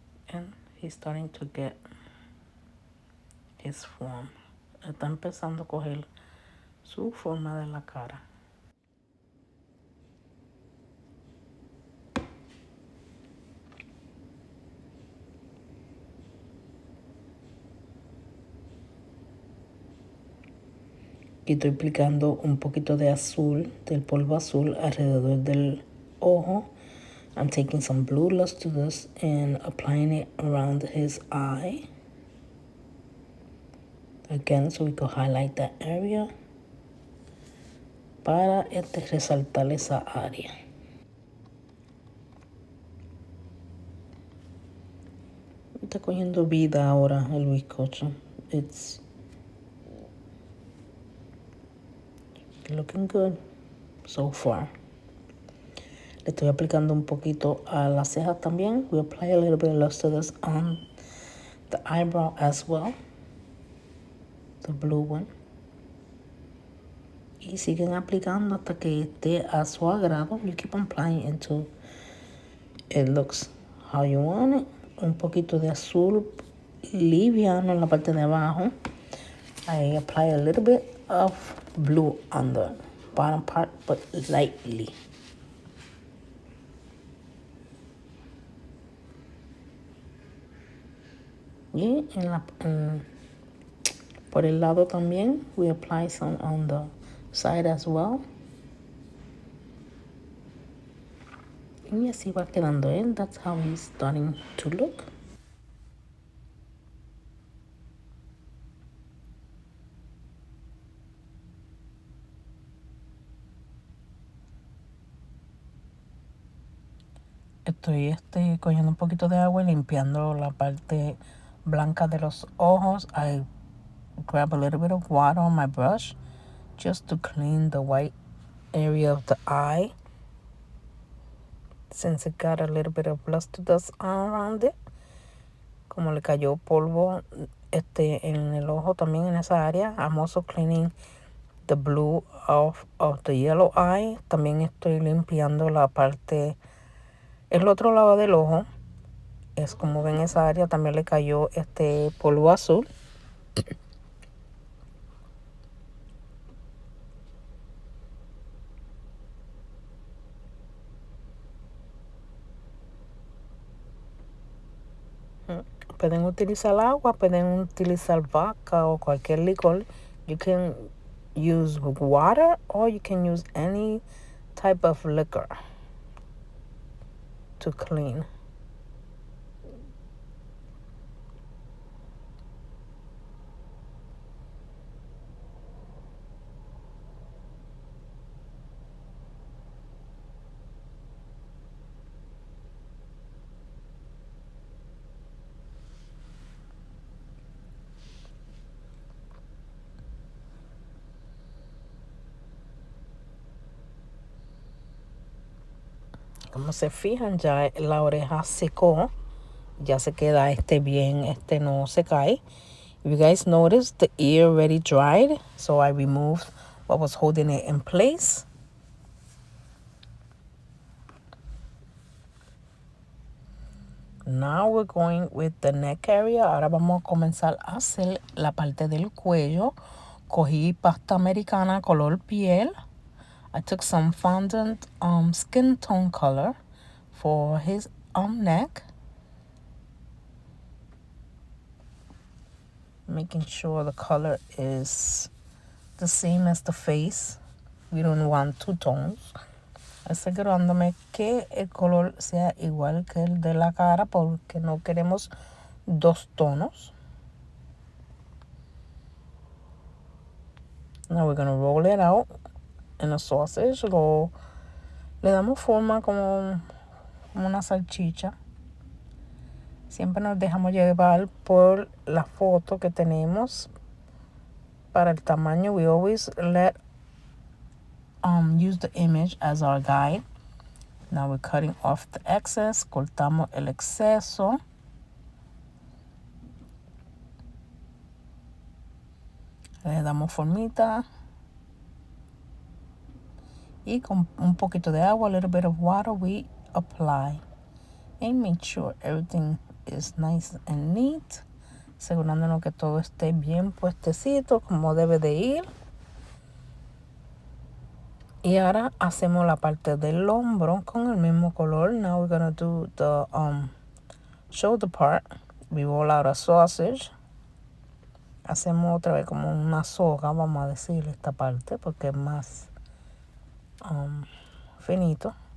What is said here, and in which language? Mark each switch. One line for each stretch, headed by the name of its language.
English: And he's starting to get his form.
Spanish: Está empezando a coger su forma de la cara. Y estoy aplicando un poquito de azul, del polvo azul alrededor del ojo.
English: I'm taking some blue lustrous and applying it around his eye. Again, so we can highlight that area.
Spanish: Para resaltar esa área. Está cogiendo vida ahora el bizcocho.
English: It's looking good so far.
Spanish: Le estoy aplicando un poquito a las cejas también.
English: We apply a little bit of luster on the eyebrow as well. The blue one.
Spanish: Y siguen aplicando hasta que esté a su agrado.
English: You keep on applying until it looks how you want it.
Spanish: Un poquito de azul liviano en la parte de abajo.
English: I apply a little bit of blue on the bottom part, but lightly.
Spanish: Y por el lado también,
English: we apply some on the side as well.
Spanish: Y así va quedando él.
English: That's how he's starting to look.
Spanish: Estoy cogiendo un poquito de agua y limpiando la parte blanca de los ojos.
English: I grab a little bit of water on my brush just to clean the white area of the eye, since it got a little bit of luster dust around it.
Spanish: Como le cayó polvo en el ojo también en esa área.
English: I'm also cleaning the blue of the yellow eye.
Spanish: También estoy limpiando la parte, el otro lado del ojo. Es como ven, esa área también le cayó polvo azul. Pueden utilizar agua, pueden utilizar vodka o cualquier licor.
English: You can use water or you can use any type of liquor to clean.
Spanish: Como se fijan, ya la oreja secó. Ya se queda bien, no se cae.
English: If you guys notice, the ear already dried, so I removed what was holding it in place. Now we're going with the neck area.
Spanish: Ahora vamos a comenzar a hacer la parte del cuello. Cogí pasta americana color piel.
English: I took some Fondant skin tone color for his neck. Making sure the color is the same as the face. We don't want two tones.
Spanish: Asegurándome que el color sea igual que el de la cara, porque no queremos dos tonos.
English: Now we're gonna roll it out in a sausage.
Spanish: Le damos forma como una salchicha. Siempre nos dejamos llevar por la foto que tenemos para el tamaño.
English: We always use the image as our guide. Now we're cutting off the excess.
Spanish: Cortamos el exceso. Le damos formita. Y con un poquito de agua,
English: a little bit of water, we apply. And make sure everything is nice and neat.
Spanish: Asegurándonos que todo esté bien puestecito como debe de ir. Y ahora hacemos la parte del hombro con el mismo color.
English: Now we're gonna do the shoulder part. We roll out a sausage.
Spanish: Hacemos otra vez como una soga, vamos a decir, esta parte, porque es más finito.